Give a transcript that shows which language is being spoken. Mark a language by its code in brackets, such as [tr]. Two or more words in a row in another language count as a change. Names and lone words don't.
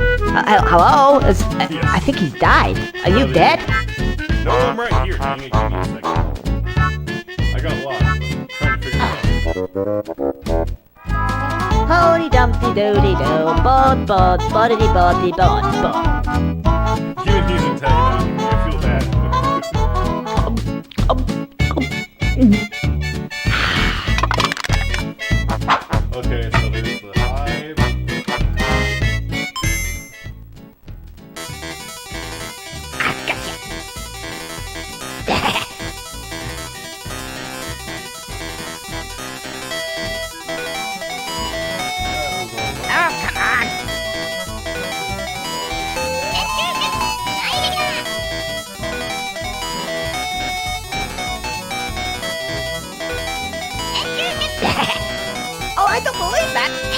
[en] Hello? Yes. I think he's died. Are you No, dead? No, I'm right here. Dang it, give me a second. I got lost. I'm trying to figure it out. Holy dumpty doody do, bod bod, bodity boddy bod bod. Even he's antagonizing me. I feel bad. Okay, so there's the hive. Oh, I don't believe that.